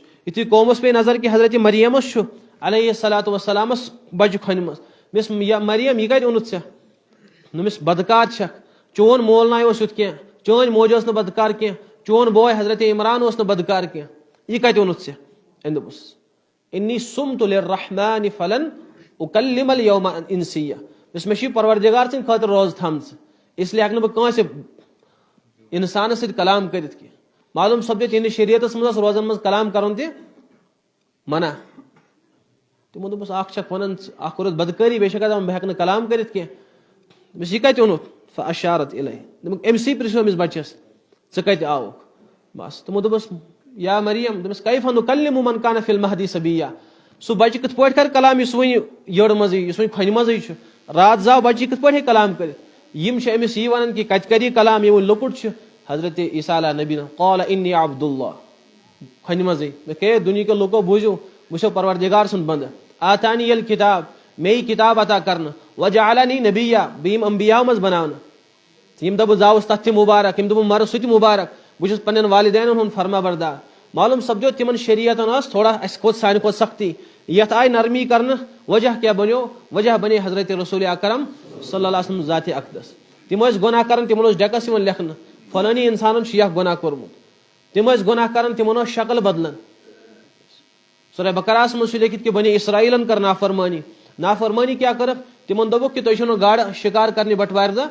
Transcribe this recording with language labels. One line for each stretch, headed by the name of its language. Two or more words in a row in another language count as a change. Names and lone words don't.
Kashmiri: یِتھُے قومس پیٚیہِ نظر کہِ حضرت مریمس چھُ
Arabic: علیہ الصلوۃ والسلامس
Kashmiri: بچہِ کھۄنہِ منٛز. مِس مریم, یہِ کتہِ اوٚنُتھ ژےٚ, دوٚپمس بدکار چھکھ, چون مول ناے اوس یُتھ کینٛہہ, چٲنۍ موج ٲس نہٕ بدکار کینٛہہ, چون بوے حضرت عمران اوس نہٕ بدکار کینٛہہ, یہِ کتہِ اوٚنُتھ ژےٚ. أمۍ دوٚپُس
Arabic: انی صُمتُ لِلرحمٰنِ فلن اُکلِمَ اليومَ انسیہ,
Kashmiri: مےٚ چھِ پروردگار سٕنٛدِ خٲطرٕ روزٕ تھامژٕ,
Urdu: اس لیے
Kashmiri: ہٮ۪کہٕ نہٕ بہٕ کٲنٛسہِ انسانس سۭتۍ کلام کٔرِتھ کینٛہہ. معلوٗم سپدِ تِہنٛدِس شریعتس منٛز اوس روزن منٛز کلام کرُن تہِ منع. تِمو دوٚپُس اکھ چھکھ ونان اکھ کوٚرُتھ بدکٲری, بیٚیہِ چھکھ دپان بہٕ ہٮ۪کہٕ نہٕ کلام کٔرِتھ کینٛہہ. دوٚپمس یہِ کتہِ اوٚنُتھ.
Arabic: فاشارت الیہ,
Kashmiri: دوٚپُکھ أمسٕے پرژھو أمِس بچس ژٕ کتہِ آوُکھ. بس تِمو دوٚپُس
Arabic: یا مریم,
Kashmiri: دوٚپمس
Arabic: کیف نُکلِمُ من کان فی المہدی صبیا,
Kashmiri: سُہ بچہِ کِتھ پٲٹھۍ کرِ کلام یُس وُنہِ یٔڈ منٛزٕے, یُس وُنہِ کھۄنہِ منٛزٕے چھُ, راتھ زاو بچہِ, یہِ کِتھ پٲٹھۍ ہیٚکہِ کلام کٔرِتھ. یِم چھِ أمِس یی ونان کہِ کتہِ کر یہِ کلام, یہِ وُنہِ لۄکُٹ چھُ. حضرت عیسیٰ
Arabic: علیٰ نبیٖن قال انی عبد اللہ,
Kashmiri: کھۄنہِ منٛزٕے, مےٚ دُنہیٖکیو لُکو بوٗزِو, بہٕ چھُسو پروردگار سُنٛد بنٛدٕ.
Arabic: آتانی الکِتاب,
Kashmiri: مےٚ یی کِتاب عطا کرنہٕ.
Arabic: وجعلنی نبیہ,
Kashmiri: بہٕ یِمہٕ انبیاہو منٛز بناونہٕ. یِم دۄہ بہٕ زاوُس تتھ تہِ مُبارک, یِم دۄہ بہٕ مرٕ سُہ تہِ مُبارک, بہٕ چھُس پننٮ۪ن والدینن ہُنٛد فرما بردار. معلوٗم سپدیو تِمن شریعتن ٲس تھوڑا اسہِ کھۄتہٕ سانہِ کھۄتہٕ سختی, یتھ آیہِ نرمی کرنہٕ. وجہ کیٛاہ بنیو, وجہ بنے حضرت رسول اکرم
Arabic: صلی اللہ علیہ وسلم
Kashmiri: ذاتِ اقدس. تِم ٲسۍ گۄناہ کران, تِمن اوس ڈیکس یِوان لیکھنہٕ فلٲنی انسانن چھُ یہِ اکھ گۄناہ کوٚرمُت. تِم ٲسۍ گۄناہ کران, تِمن ٲس شکل بدلان. سورہ بقرہس منٛز چھُ لیکھِتھ کہِ بنی اسرائیلن کٔر نافرمٲنی. نافرمٲنی کیٛاہ کٔرٕکھ, تِمن دوٚپُکھ کہِ تُہۍ چھِو نہٕ گاڈٕ شِکار کرنہِ بٹوارِ دۄہ.